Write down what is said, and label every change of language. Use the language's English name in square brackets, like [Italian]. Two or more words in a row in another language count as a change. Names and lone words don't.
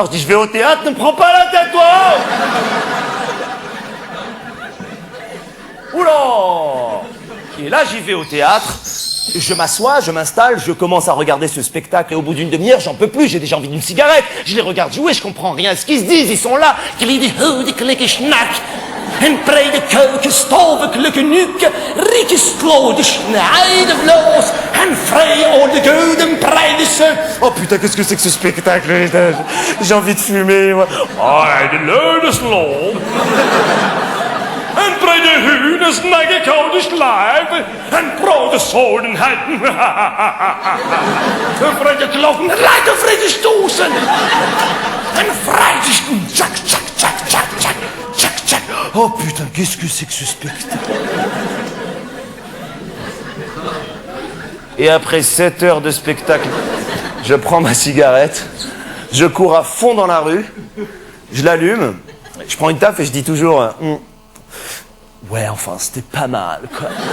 [French] Je dis je vais au théâtre, ne me prends pas la tête toi. Oula! Et là j'y vais au théâtre. Je m'assois, je m'installe, je commence à regarder ce spectacle et au bout d'une demi-heure, j'en peux plus, j'ai déjà envie d'une cigarette. Je les regarde jouer, je comprends rien à ce qu'ils se disent, ils sont là. En brede keuken, stove, klukenuk, rieke slow, de schneide vloos, en vrij au de gouden breidesse. Oh putain, qu'est-ce que c'est que ce spectacle? J'ai envie de fumer, moi. Ah, de leude slow. En brede hunes, nage koude slijf, en brode zodenheid. En vrede kloven, rijke vrede stoßen. En vrede schoen, tjak, tjak, tjak, tjak, tjak. Oh putain, qu'est-ce que c'est que ce spectacle? Et après 7 heures de spectacle, je prends ma cigarette, je cours à fond dans la rue, je l'allume, je prends une taffe et je dis toujours ouais, enfin, c'était pas mal, quoi.